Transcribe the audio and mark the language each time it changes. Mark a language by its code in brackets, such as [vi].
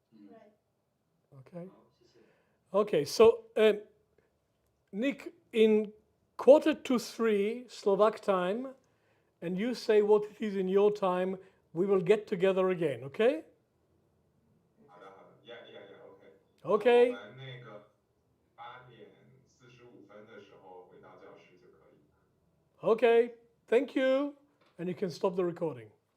[en] Right. Okay? [zh] 好，谢谢。 [en] Okay, so Nick, in 2:45 Slovak time, and you say what it is in your time, we will get together again, okay? [zh] 好的， [en] yeah, Okay. [zh] 我们那个8:45的时候回到教室就可以。 [en] Okay, thank you. And you can stop the recording.